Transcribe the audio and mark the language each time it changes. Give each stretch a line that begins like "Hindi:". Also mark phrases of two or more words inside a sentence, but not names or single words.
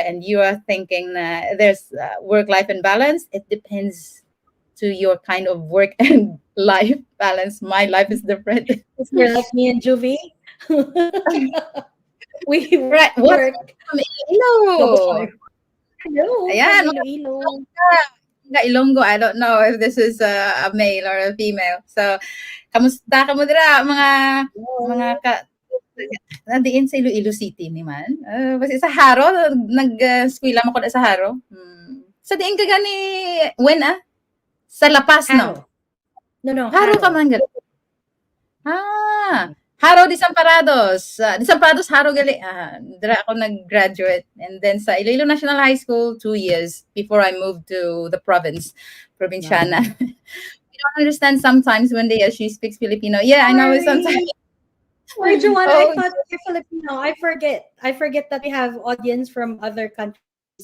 English: And you are thinking there's work-life imbalance. It depends to your kind of work and life balance. My life is different. You're like me and Juvie. We Right. work. Hello. Hello. Ayan, Iloilo. Ilonggo. I don't know if this is a male or a female. So,
Hiligaynon: kamusta ka mo dira mga nandiin sa Iloilo City ni man. Basta sa Haro, nag-skwela mo ko sa Haro. Sa diin ka gani sa La Paz, no?
English: No.
Hiligaynon: Haro ka man gali. Haro Desamparados. Desamparados, Haro gali. Dira ako nag-graduate.
English: And then sa Iloilo National High School, 2 years before I moved to the provinciana. We don't understand sometimes when she speaks Filipino. Yeah, I know sometimes. Why, Joanna? I thought you're Filipino. I forget that we have audience from other countries.